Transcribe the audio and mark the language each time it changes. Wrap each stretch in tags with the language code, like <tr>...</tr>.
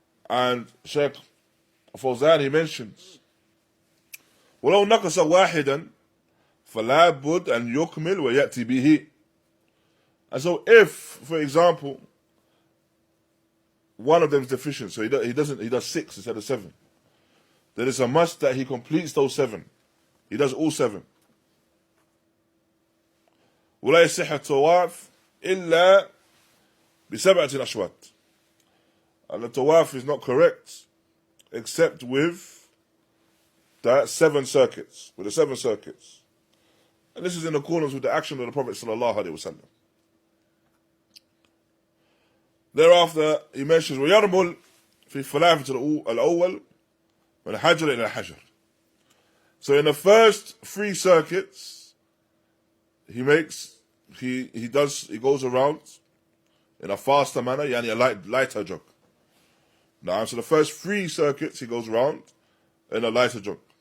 <en>And Shaykh Fawzan, he mentions</en> <ar>ولو نقص واحدا فلا بد أن يكمل ويأتي به.</ar> <en>And so if, for example, one of them is deficient, so he does 6 instead of 7, then it's a must that he completes those 7. He does all 7.</en> <ar>ولا يصح الطواف إلا بسبعة أشواط.</ar> <en>And the Ṭawāf is not correct except with that 7 circuits, with the 7 circuits. And this is in accordance with the action of the Prophet sallallahu alaihi wasallam. Thereafter, he mentions</en> <ar>ويرمل في الثلاثة الأول من الحجر إلى الحجر.</ar> <en>So in the first 3 circuits, he goes around in a faster manner, yani a lighter jog. Now, so the first 3 circuits he goes around in a lighter jog.</en>